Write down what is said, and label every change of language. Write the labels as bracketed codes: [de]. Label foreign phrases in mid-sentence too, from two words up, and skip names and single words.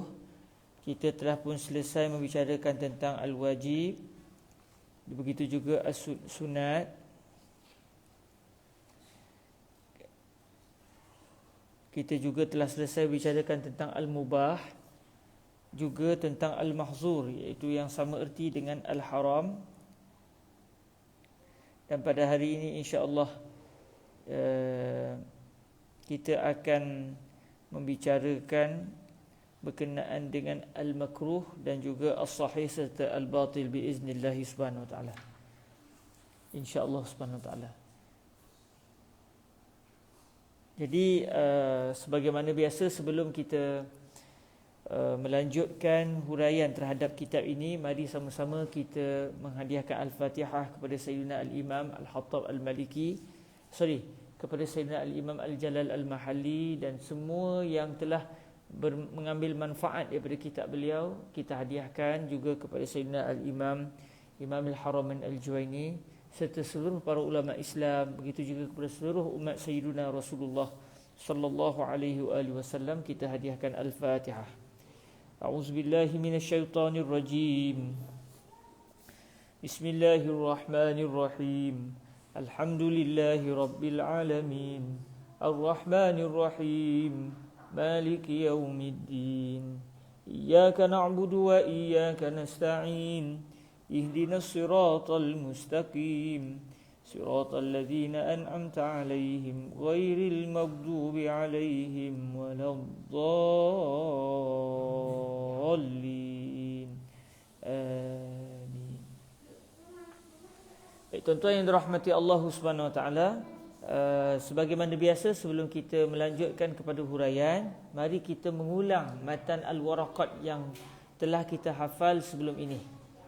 [ms] Kita telah pun selesai membicarakan tentang al-wajib, begitu juga as-sunat. Kita juga telah selesai bicarakan tentang al-mubah, juga tentang al-mahzur, iaitu yang sama erti dengan al-haram. Dan pada hari ini [ar] إن شاء الله [ms] kita akan membicarakan berkenaan dengan al-makruh dan juga as-sahih serta al-batil [ar] بإذن الله سبحانه وتعالى. إن شاء الله سبحانه وتعالى. [ms] Jadi sebagaimana biasa, sebelum kita melanjutkan huraian terhadap kitab ini, mari sama-sama kita menghadiahkan Al-Fatihah kepada Sayyidina Al-Imam Al-Hattab Al-Maliki, kepada Sayyidina Al-Imam Al-Jalal Al-Mahalli dan semua yang telah mengambil manfaat daripada kitab beliau. Kita hadiahkan juga kepada Sayyidina Al-Imam Imam Al-Haramain Al-Juwaini serta seluruh para ulama Islam, begitu juga kepada seluruh umat Sayyidina Rasulullah [ar] صلى الله عليه وسلم. [ms] Kita hadiahkan Al-Fatihah. [ar] أعوذ بالله من الشيطان الرجيم. بسم الله الرحمن الرحيم. الحمد لله رب العالمين. الرحمن الرحيم مالك يوم الدين. إياك نعبد وإياك نستعين. اهدنا الصراط المستقيم صراط الذين أنعمت عليهم غير المغضوب عليهم ولا الضالين. Amin. [ms] Baik, tuan-tuan yang dirahmati [ar] الله سبحانه وتعالى, [ms] sebagaimana biasa sebelum kita melanjutkan kepada huraian, mari kita mengulang matan al-waraqat yang telah kita hafal sebelum ini.